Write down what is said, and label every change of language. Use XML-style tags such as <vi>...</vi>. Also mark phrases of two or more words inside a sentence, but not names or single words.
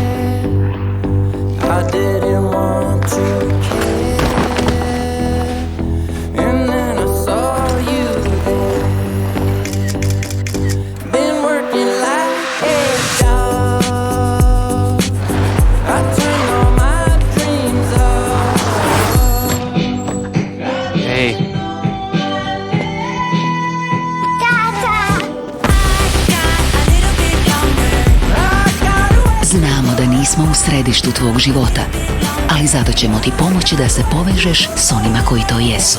<en>I didn't want to care, and then I saw you there. Been working like a dog. I turned all my dreams off. Hey.</en> <hr>Znamo da nismo u središtu tvog života, ali zato ćemo ti pomoći da se povežeš s onima koji to jesu.</hr>